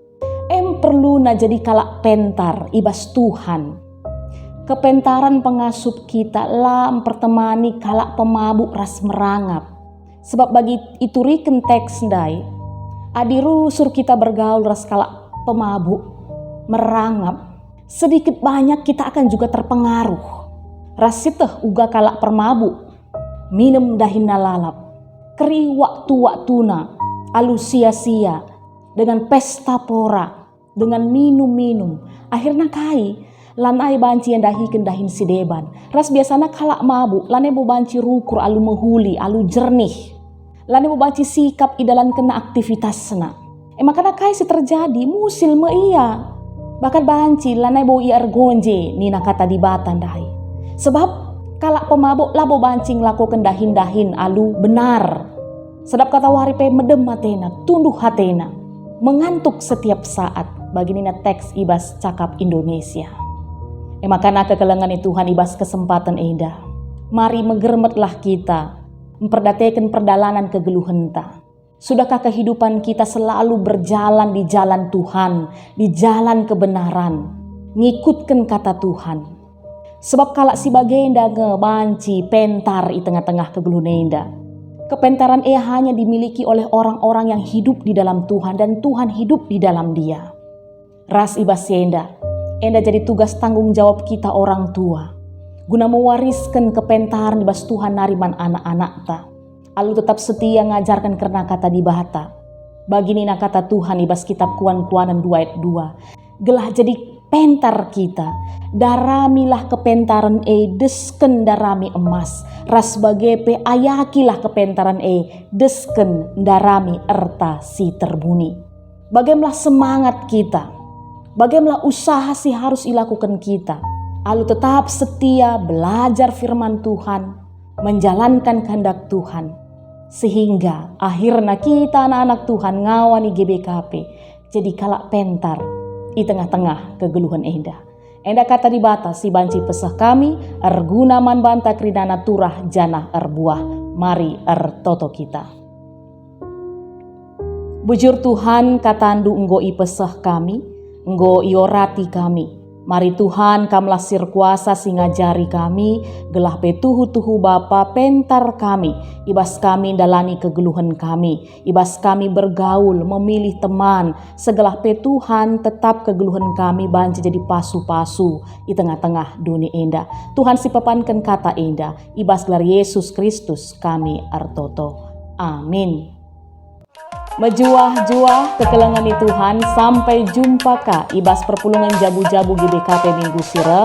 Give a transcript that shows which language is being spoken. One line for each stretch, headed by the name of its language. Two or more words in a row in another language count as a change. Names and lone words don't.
Batak Karo: Perlu na jadi kalak pentar ibas Tuhan. Kepentaran pengasup kita lam pertemani kalak pemabuk ras merangap. Sebab bagi itu riken teks dai adirusur kita bergaul ras kalak pemabuk merangap.
Indonesian: Sedikit banyak kita akan juga terpengaruh.
Batak Karo: Rasiteh uga kalak permabuk minum dahin nalalap. Keri waktu-waktuna alu sia-sia
Indonesian: dengan pesta pora, dengan minum-minum.
Batak Karo: Akhirnya kai lanai banci yang dahi kendahin si deban. Ras biasanya kalak mabuk lanai bo banci rukur alu mehuli alu jernih. Lanai bo banci sikap idalan kena aktivitasna. Makanya kai si terjadi musil me iya. Bahkan banci lanai bo ia ergonje nina kata di batan dahi. Sebab kalak pemabuk labo banci ngelakukan dahin-dahin alu benar. Sedap kata waripe medem hatena, tunduh hatena.
Indonesian: Mengantuk setiap saat.
Batak Karo: Bagi nina teks ibas
Indonesian: cakap Indonesia.
Batak Karo: Makanya kekelengan Tuhan ibas kesempatan eda. Mari megermetlah kita. Memperdatekan perdalanan kegeluhenta.
Indonesian: Sudahkah kehidupan kita selalu berjalan di jalan Tuhan. Di jalan kebenaran.
Batak Karo: Ngikutkan kata Tuhan. Sebab kalak si bagenda ngebanci pentar di tengah-tengah kegeluhenta.
Indonesian: Kepentaran hanya dimiliki oleh orang-orang yang hidup di dalam Tuhan. Dan Tuhan hidup di dalam dia.
Batak Karo: Ras ibas enda jadi
Indonesian: tugas tanggung jawab kita orang tua.
Batak Karo: Guna mewariskan kepentaran ibas Tuhan nariman anak-anak ta. Alu tetap setia ngajarkan karena kata di bata. Bagi nina kata Tuhan ibas kitab kuan-kuanan 2 ayat 2. Gelah jadi pentar kita. Daramilah kepentaran desken darami emas. Ras bagepe ayakilah kepentaran desken darami erta si terbuni.
Indonesian: Bagaimana semangat kita. Bagaimana usaha sih harus dilakukan kita. Alu tetap setia belajar firman Tuhan. Menjalankan kehendak Tuhan. Sehingga akhirnya kita anak-anak Tuhan ngawani GBKP.
Batak Karo: Jadi kalak pentar di tengah-tengah kegeluhan enda. Enda kata di batas si banci pesah kami. Erguna man banta kridana turah janah erbuah. Mari ertoto kita. Bujur Tuhan katandu enggo ipesah kami. Enggo iorati kami. Mari Tuhan kamlah sir kuasa singajari kami. Gelah petuhu-tuhu Bapa pentar kami. Ibas kami dalani kegeluhan kami. Ibas kami bergaul memilih teman. Segelah petuhan tetap kegeluhan kami banci jadi pasu-pasu di tengah-tengah dunia enda. Tuhan si papankan kata enda. Ibas gelar Yesus Kristus kami artoto. Amin. Mejuah-juah kekelengan di Tuhan, sampai jumpa ka ibas perpulungan jabu-jabu GBKP minggu sire.